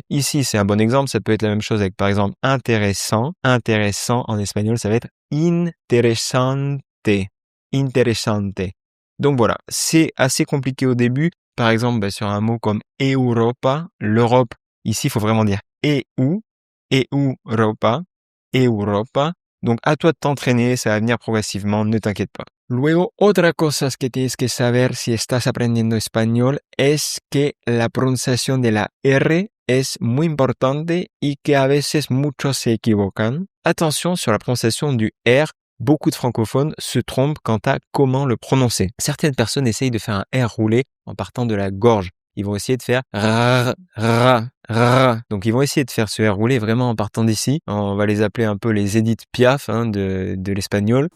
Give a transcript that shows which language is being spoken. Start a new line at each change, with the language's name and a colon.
French: Ici, c'est un bon exemple, ça peut être la même chose avec par exemple intéressant, intéressant en espagnol, ça va être interesante, interesante. Donc voilà, c'est assez compliqué au début, par exemple sur un mot comme Europa, l'Europe, ici il faut vraiment dire Europa, Europa. Donc à toi de t'entraîner, ça va venir progresivement, ne t'inquiète pas.
Spanish: Luego, otra cosa que tienes que saber si estás aprendiendo español es que la pronunciación de la R es muy importante y que a veces muchos se equivocan.
French: Attention sur la prononciation du R. Beaucoup de francophones se trompent quant à comment le prononcer. Certaines personnes essayent de faire un R roulé en partant de la gorge. Ils vont essayer de faire r, r, r. Donc ils vont essayer de faire ce R roulé vraiment en partant d'ici. On va les appeler un peu les Edith Piaf de l'espagnol.